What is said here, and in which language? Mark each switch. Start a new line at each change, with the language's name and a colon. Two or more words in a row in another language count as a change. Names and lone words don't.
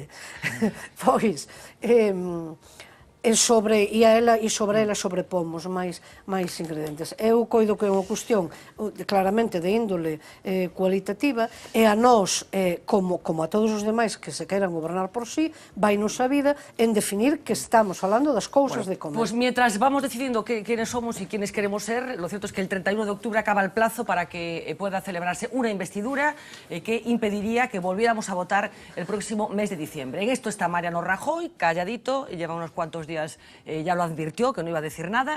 Galician: Pois, e sobre ela sobrepomos máis ingredientes. Eu coido que é unha cuestión claramente de índole cualitativa e a nós, como a todos os demais que se queiran gobernar por sí, vainos a vida en definir que estamos falando das cousas de comer.
Spanish: Pues mientras vamos decidiendo quiénes somos y quiénes queremos ser, lo cierto es que el 31 de octubre acaba el plazo para que pueda celebrarse una investidura que impediría que volviéramos a votar el próximo mes de diciembre. En esto está Mariano Rajoy, calladito, lleva unos cuantos días, ya lo advirtió, que no iba a decir nada.